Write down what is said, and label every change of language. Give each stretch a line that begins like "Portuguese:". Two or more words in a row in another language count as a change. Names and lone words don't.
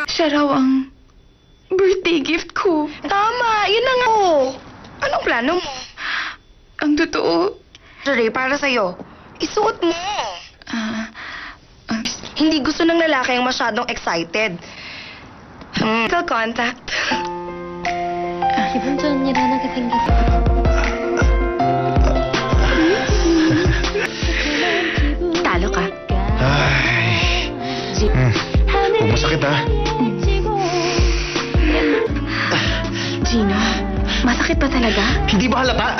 Filipino: Siya raw ang birthday gift ko. Tama, yun na nga. Anong plano mo? Ang totoo, Ray, para sa'yo. Isuot mo. Hindi gusto ng lalaki ang masyadong excited.
English: Physical contact.
Korean: 기분 좋은 일 하나가 생겼어.
Filipino: talo ka. Ay. Huwag masakit ha. Gino, masakit ba talaga? Hindi ba halata?